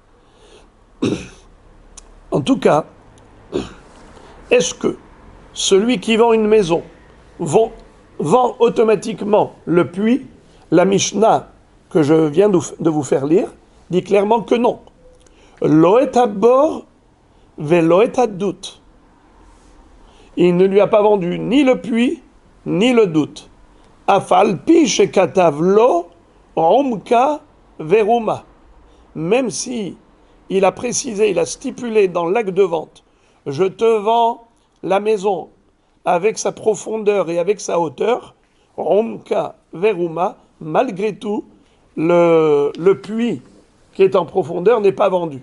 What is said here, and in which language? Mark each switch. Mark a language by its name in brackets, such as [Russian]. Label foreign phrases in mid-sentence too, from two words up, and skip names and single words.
[French] En tout cas, est-ce que celui qui vend une maison vend automatiquement le puits? La Mishnah que je viens de vous faire lire dit clairement que non. [Hebrew] לא את הבור ולא את הדות. [French] Il ne lui a pas vendu ni le puits ni le doute. [Hebrew] אף על פי שכתב לו עומקא ורומא. [French] Même si il a précisé, il a stipulé dans l'acte de vente, je te vends la maison avec sa profondeur et avec sa hauteur, [Hebrew] עומקא ורומא, [French] malgré tout, le puits qui est en profondeur n'est pas vendu.